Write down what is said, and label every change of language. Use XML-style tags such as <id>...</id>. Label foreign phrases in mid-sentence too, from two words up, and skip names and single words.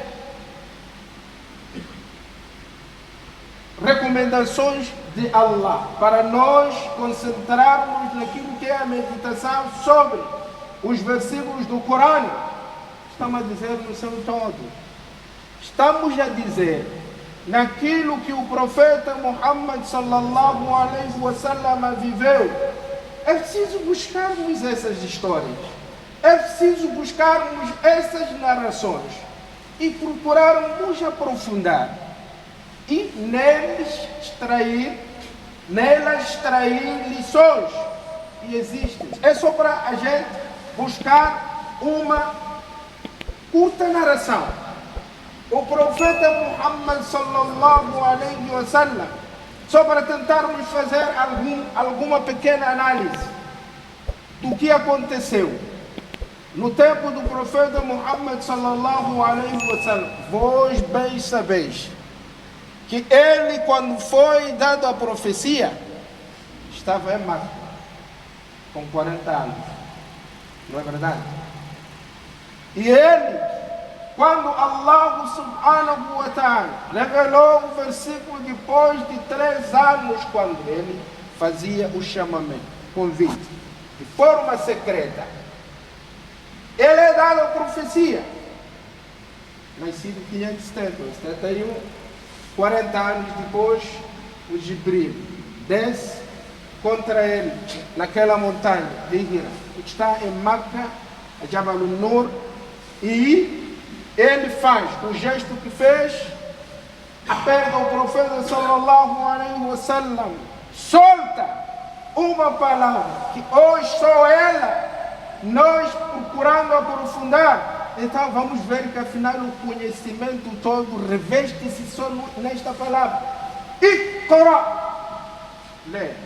<pt>recomendações de Allah, para nós concentrarmos naquilo que é a meditação sobre os versículos do Corão, estamos a dizer no seu todo, estamos a dizer naquilo que o profeta Muhammad</pt> <ar>صلى الله عليه وسلم</ar> <pt>viveu. É preciso buscarmos essas histórias, é preciso buscarmos essas narrações e procurarmos aprofundar e nelas extrair lições que existem. É só para a gente buscar uma curta narração. O profeta Muhammad</pt> <ar>صلى الله عليه وسلم,</ar> <pt>só para tentarmos fazer alguma pequena análise do que aconteceu no tempo do profeta Muhammad</pt> <ar>صلى الله عليه وسلم.</ar> <pt>Vós bem sabeis que ele, quando foi dado a profecia, estava em Meca com 40 anos. Não é verdade? E ele, quando Allah</pt> <ar>سبحانه وتعالى</ar> <pt>revelou o versículo depois de 3 anos, quando ele fazia o chamamento, convite, de forma secreta, ele é dado a profecia. Nascido em 571, 40 anos depois, o Jibril desce contra ele naquela montanha de Hira, que está em Makkah, a Jabal Nur, e ele faz o gesto que fez, aperta o profeta</pt> <ar>صلى الله عليه وسلم,</ar> <pt>solta uma palavra que hoje só ela, nós procurando aprofundar. Então vamos ver que afinal o conhecimento todo reveste-se só nesta palavra. Iqra. Lê.</pt>